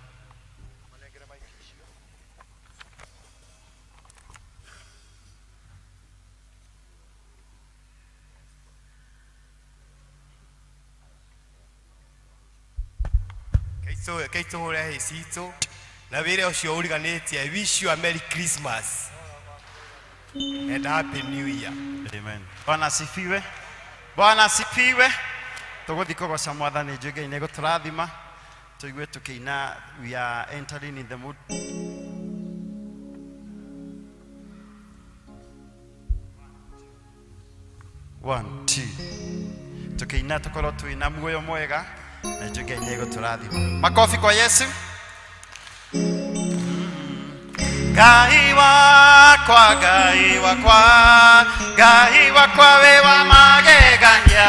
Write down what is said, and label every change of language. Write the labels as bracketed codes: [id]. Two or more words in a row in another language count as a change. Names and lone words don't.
[ki] Kaito hore hecito na wĩra ũcio ũriganĩtie. [en] I wish you a Merry Christmas and Happy New Year. [sw] Amen. Bwana asifiwe. Bwana asifiwe. [ki] Tũgũthiĩ kũgoca mwathani Ngai nĩ gũtũrathima. Tũigue tũkĩina, [en] we are entering in the mood. One, two. [ki] Tũkĩina tũkorwo twĩna muoyo mwega na Ngai nĩ gũtũrathima. [sw] Makofi kwa Yesu. [ki] Ngai wakwa, Ngai wakwa, Ngai wakwa we wa magegania.